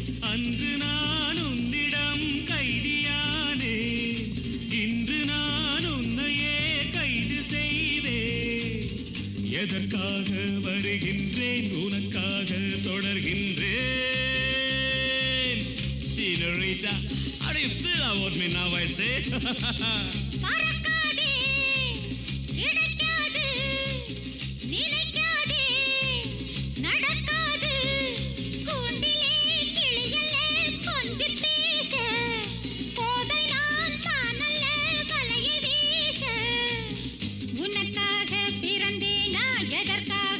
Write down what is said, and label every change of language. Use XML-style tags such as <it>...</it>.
<ta>அன்று நான் உன்னிடம் கைதியானே, இன்று நான் உன்னையே கைது செய்வே. எதற்காக வருகின்றேன், உனக்காக தொடர்கின்றேன்.</ta> <en>Senorita, how do you feel about me now, I say?</en> <ta>பறக்காதே, கிடைக்காது, நினைக்காதே, நடக்காது. கூண்டிலே கிளியல்லே கொஞ்சி பேச, போதை நான் தானல்ல வலையை வீச. உனக்காக பிறந்தேனா, எதற்காக</ta>